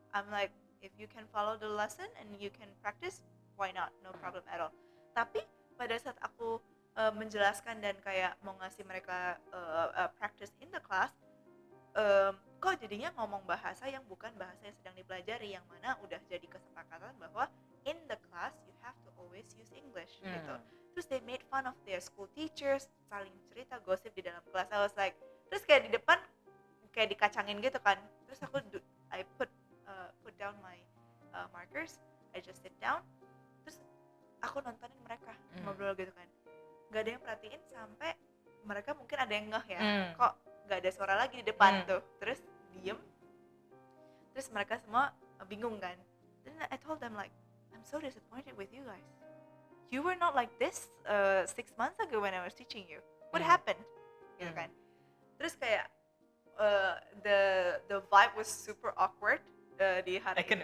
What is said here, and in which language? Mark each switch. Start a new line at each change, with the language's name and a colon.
English: I'm like, if you can follow the lesson and you can practice, why not? No problem at all.
Indonesian: Tapi pada saat aku menjelaskan dan kayak mau ngasih mereka practice
English: in the class, kok jadinya ngomong bahasa yang bukan bahasa yang sedang dipelajari, yang mana udah jadi kesepakatan bahwa in the class you have to always use English
Indonesian: gitu.
English: Terus they made fun of their school teachers,
Indonesian: saling cerita gosip di dalam kelas. I was like, terus kayak di depan kayak dikacangin gitu kan.
English: Terus aku I put down my markers, I just sit down.
Indonesian: Terus aku nontonin mereka ngobrol gitu kan. Gak ada yang perhatiin sampai mereka mungkin ada yang ngeh ya, kok gak ada suara lagi di depan tuh. Terus diem, terus mereka semua bingung kan.
English: Then I told them like, I'm so disappointed with you guys. You were not like this 6 months ago when I was teaching you. What happened? Gitu kan. Terus kayak the vibe was super awkward
Indonesian: di hari itu.